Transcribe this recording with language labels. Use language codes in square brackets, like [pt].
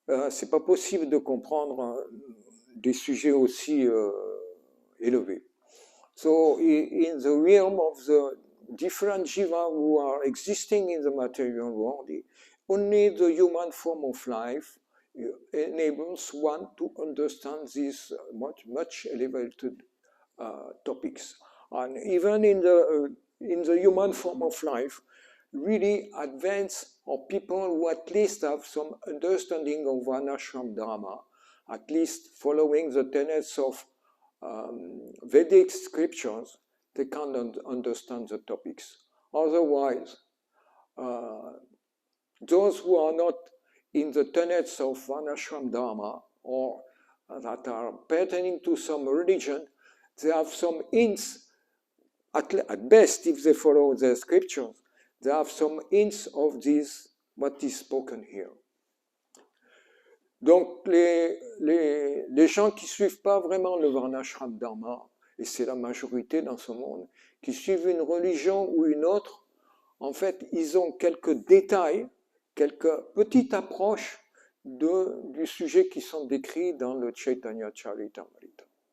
[fr] C'est pas possible de comprendre des sujets aussi élevés. [en] So, in the realm of the different jiva who are existing in the material world, only the human form of life enables one to understand these much elevated topics. And even in the human form of life, really advanced or people who at least have some understanding of Varnashram Dharma, at least following the tenets of Vedic scriptures, they can't understand the topics. Otherwise, those who are not in the tenets of Varnashram Dharma or that are pertaining to some religion, they have some hints, at best if they follow the scriptures, they have some hints of this, what is spoken here. [fr] Donc les gens qui ne suivent pas vraiment le Varnashram Dharma, et c'est la majorité dans ce monde, qui suivent une religion ou une autre, en fait, ils ont quelques détails, quelques petites approches du sujet qui sont décrits dans le Chaitanya Charitamrita.